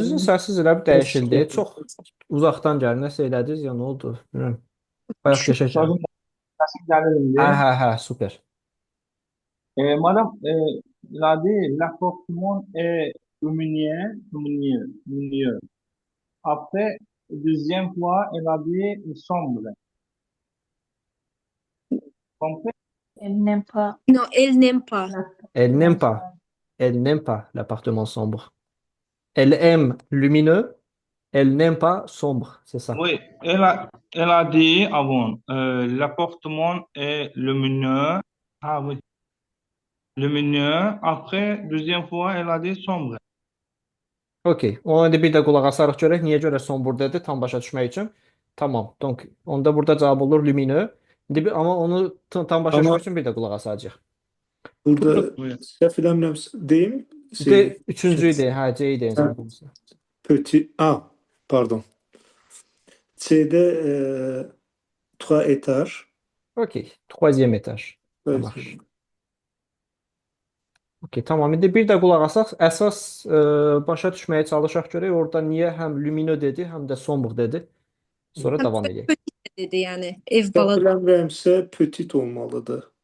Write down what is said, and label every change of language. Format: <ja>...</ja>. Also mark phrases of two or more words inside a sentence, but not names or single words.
<az>Sizin səssiz elə bir dəyişildi. Çox uzaqdan gəlir, nəsə elədiniz ya, nə oldu? Bilmirəm. Bayaq keçəcək. Səsim gəlir indi. Hə, super.</az> <fr>Madame, il a dit l'appartement est lumineux. Après, deuxième fois, elle a dit sombre. Compris? Elle n'aime pas. No, elle n'aime pas. Elle n'aime pas. Elle n'aime pas l'appartement sombre. Elle aime lumineux. Elle n'aime pas sombre, c'est ça. Oui, elle a dit avant, l'appartement est lumineux. Ah oui, lumineux. Après, deuxième fois, elle a dit sombre.</fr> <az>Okey. Ona da bir də qulaq asarıq görək niyə görə sombur dedi tam başa düşmək üçün. Tamam. Donc onda burada cavab olur lumineux. İndi amma onu tam başa düşmək üçün bir də qulaq asacağıq. Burada səhv eləmirəmsə deyim. Üçüncüyü deyin. Hə, C-yi deyin. Pardon. C-də 3 étage.</az> <fr>Okey. Troisième étage.</fr> <az>Tamam. Okey, tamam. İndi bir də qulaq asaq. Əsas başa düşməyə çalışaq görək orada niyə həm lumineux dedi, həm də sombre dedi. Sonra davam edək. Petit dedi, yəni ev Səhv balaca. eləmirəmsə petit olmalıdır.</az>